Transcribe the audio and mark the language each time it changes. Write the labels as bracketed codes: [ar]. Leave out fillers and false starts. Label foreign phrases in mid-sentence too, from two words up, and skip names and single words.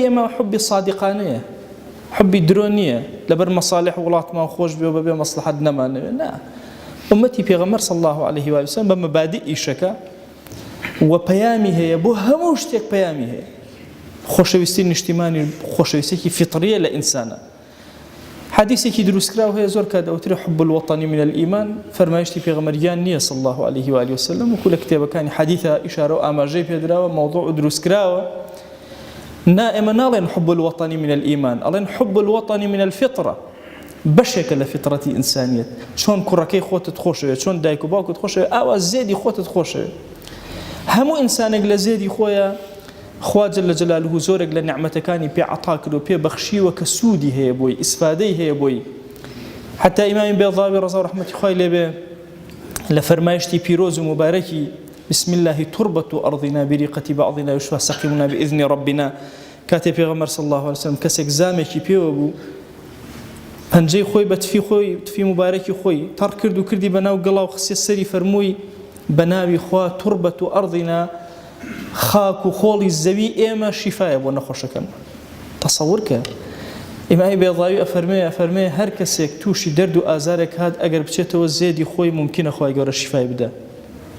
[ckb] ئێمە حوبی صادقانەیە حبی درۆ نییە لەبەر مەصالح وڵاتمان خۆش بێ و بەبێ مەسلحەت نەمانەوێت نا ئومەتی پێغەمبەر [ar] صلی الله عليه و سلم [ckb] بە مەبادی ئیشەکە و پەیامی هەیە بۆ هەموو شتێک پەیامی هەیە خۆشەویستی نیشتیمانی خۆشەویستێکی فیطریە لە ئینسانە حدیثێکی دروستکراو هەیە زۆر کات ئەوترێ [ar] حب الوطنی من الإيمان [ckb] فەرمایشتی پێغەمبەریان نییە [ar] صلی الله عليه و سلم [ckb] وەکو لە کتێبەکانی حەدیثە ئیشارە و ئاماژەی پێدراوە مەوضوع دروستکراوە نا ئێمە ناڵێن [ar] حب الوطنی من الإيمان [ckb] ئەڵێن [ar] حب الوطنی من الفطرة [ckb] بەشێکە لە فطرەتی ئینسانیەت چۆن کوڕەکەی خۆتت خۆشەوێت چۆن دایک و باوکت خۆشەوێت ئاوا زێدی خۆتت خۆشەوێت هەموو ئینسانێک لە زێدی خۆیە خوا [ar] جل جلاله [ckb] زۆرێک لە نعمەتەکانی پێ عەتا کرد و پێ بەخشیوە کە سوودی هەیە بۆی ئیسفادەی هەیە بۆی حتا ئیمامی بێضاوی ڕەزا و ڕەحمەتی خوای لێبێ لە فەرمایشتی پیرۆز و مبارەکی [ar] بسم الله تربة أرضنا بريقة بعضنا يشفى سقيمنا بإذن ربنا [ckb] كاتب پیغمبر [ar] صلى الله عليه وسلم [ckb] کەسێک زامێکی پێوە بوو پەنجەی خۆی بە تفی مبارەکی خۆی تەڕ کرد و کردی بەناو گەڵا و خسێ سەری فەرمووی بەناوی خوا [ar] تربة أرضنا [ckb] خاک و خۆڵی زەوی ئێمە شیفایە بۆ نەخۆشەکەم تەسەوور کە ئیمامی بێضاوی ئەفەرمێ هەر کەسێک تووشی دەرد و ئازارێک هات ئەگەر بچێتەوە زێدی خۆی ممکنە خوای گەورە شیفای بدە